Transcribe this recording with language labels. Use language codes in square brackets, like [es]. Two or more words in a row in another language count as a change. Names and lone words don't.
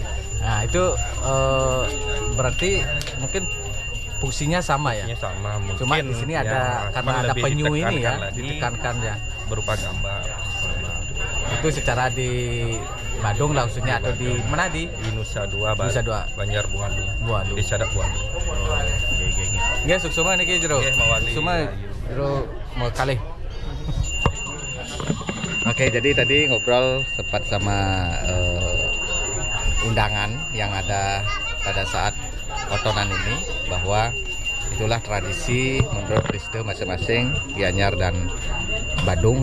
[id] Nah, itu berarti mungkin fungsinya sama ya. Fungsinya sama, mungkin Cuma di sini ya, ada karena cuman ada lebih penyu ini ya, ditekankan lagi ditekankan ya. berupa gambar. Itu secara di Badung lah khususnya, atau di mana di Di Nusa Dua, Nusa Dua. Banjar Bualu. Bualu. Di Sadap Bualu. [ban] Nggih, suksuma niki Jero. Nggih, mawali. Suksuma Jero mau kalih. [id] Oke, jadi tadi ngobrol sempat sama undangan yang ada pada saat otonan ini, bahwa itulah tradisi menurut Driste masing-masing Gianyar dan Badung.